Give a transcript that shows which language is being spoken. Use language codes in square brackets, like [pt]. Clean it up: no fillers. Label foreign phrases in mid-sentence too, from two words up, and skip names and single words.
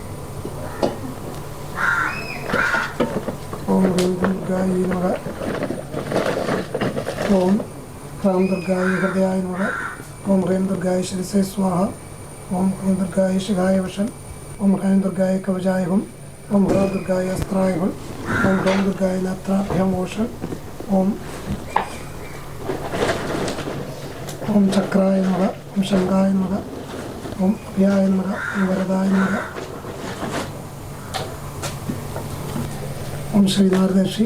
[sa] ओम ह्रीं दुर्गायै नमः। ओम ह्रां दुर्गायै हृदयाय नमः। ओम ह्रीं दुर्गायै शिरसे स्वाहा। ओम ह्रीं दुर्गायै शिखाय वशम्। ओम ह्रीं दुर्गायै कवचाय हुम्। ഓം ഹ്രൗം ദുർഗായ അസ്ത്രായ ഫൾ. ഓം ഹ്രൗം ദുർഗായ നേത്രാഭ്യം മോഷൻ. ഓം ഓം ചക്രായ നമഃ. ഓം ശംഖായ നമഃ. ഓം അഭയായ നമഃ. ഓം വരദായ നമഃ. ഓം ശ്രീനാരദർഷി.